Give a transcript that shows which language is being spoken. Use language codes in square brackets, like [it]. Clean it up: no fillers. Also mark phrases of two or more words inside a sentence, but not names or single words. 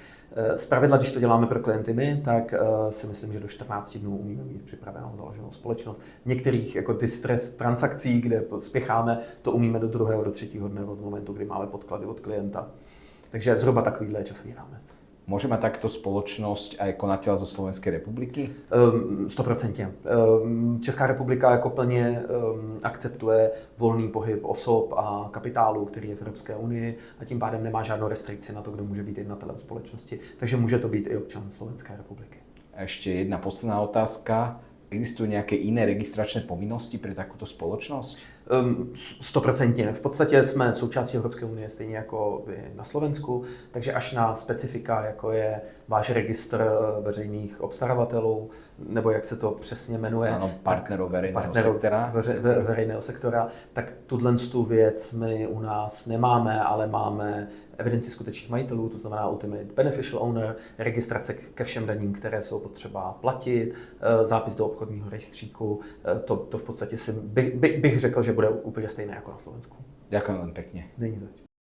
[cs] Zpravidla, když to děláme pro klienty my, tak si myslím, že do 14 dnů umíme mít připravenou založenou společnost. V některých jako distress transakcí, kde spěcháme, to umíme do 2. do 3. dne od momentu, kdy máme podklady od klienta. Takže zhruba takovýhle je časový rámec. [sk] Môže mať takto spoločnosť aj konateľa zo Slovenskej republiky? 100%. [cs] Česká republika jako plně akceptuje volný pohyb osob a kapitálu, který je v Evropské unii a tím pádem nemá žádnou restrikci na to, kdo může být jednatelem společnosti. Takže může to být i občan Slovenské republiky. [sk] A ešte jedna posledná otázka. Existujú nejaké iné registračné povinnosti pre takúto spoločnosť? 100%. [cs] V podstatě jsme součástí Evropské unie stejně jako vy na Slovensku, takže až na specifika, jako je váš registr veřejných obstaravatelů, nebo jak se to přesně jmenuje. Ano, partnerů veřejného sektora. Tak tu věc my u nás nemáme, ale máme evidenci skutečných majitelů, to znamená [en] Ultimate Beneficial Owner, [cs] registrace ke všem daním, které jsou potřeba platit, zápis do obchodního rejstříku. To v podstatě bych řekl, že bude úplně stejné jako na Slovensku. [sk] Ďakujem len pekne. [cs] Není zač.